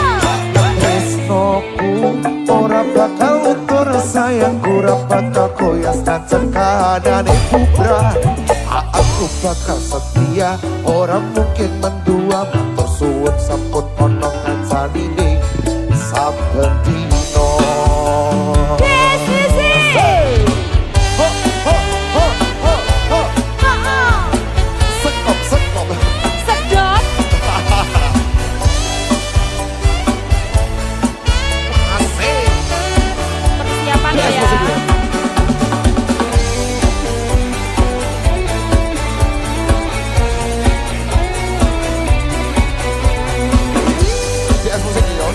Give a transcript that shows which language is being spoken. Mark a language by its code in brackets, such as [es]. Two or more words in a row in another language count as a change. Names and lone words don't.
[jv] Tresnoku ora bakal luntur, sayangku ora bakal goyah najan kahanane kubra. Aku bakal setia, ora mungkin mendua matur suwun sampun ana ngancanine saben dino. [en] Dance music. Ho ho ho ho ho. Oh, [id] Sekop sekop. sedot. Asik. Persiapan Dance ya. musik ya. Dance musik ya.